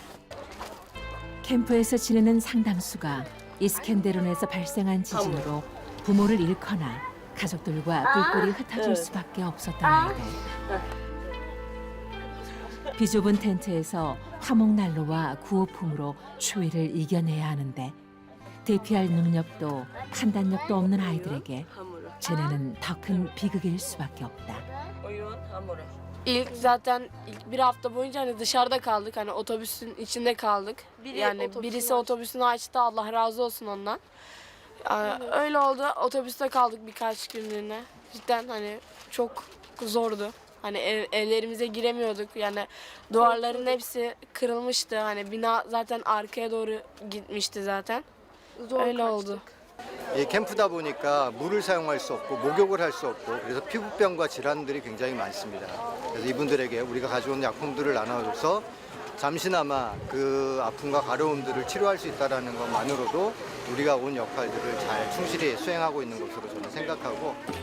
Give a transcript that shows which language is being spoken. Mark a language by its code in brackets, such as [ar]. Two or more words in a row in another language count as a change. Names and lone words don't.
[ko] 캠프에서 지내는 상당수가 이스켄데룬에서 발생한 지진으로 부모를 잃거나 가족들과 뿔뿔이 흩어질 수밖에 없었던 아이들. 비좁은 텐트에서 화목난로와 구호품으로 추위를 이겨내야 하는데 대피할 능력도 판단력도 없는 아이들에게 재난은 더 큰 비극일 수밖에 없다. [tr] Zaten bir hafta boyunca hani dışarıda kaldık. Hani otobüsün içinde kaldık. Yani birisi otobüsünü açtı. Allah razı olsun ondan. Öyle oldu. Otobüste kaldık birkaç günlüğüne. Cidden hani çok zordu. Hani evlerimize giremiyorduk. Yani duvarların hepsi kırılmıştı. Hani bina zaten arkaya doğru gitmişti zaten. Öyle oldu. [ko] 캠프다 보니까 물을 사용할 수 없고 목욕을 할 수 없고 그래서 피부병과 질환들이 굉장히 많습니다. 그래서 이분들에게 우리가 가져온 약품들을 나눠줘서 잠시나마 그 아픔과 가려움들을 치료할 수 있다는 것만으로도 우리가 온 역할들을 잘 충실히 수행하고 있는 것으로 저는 생각하고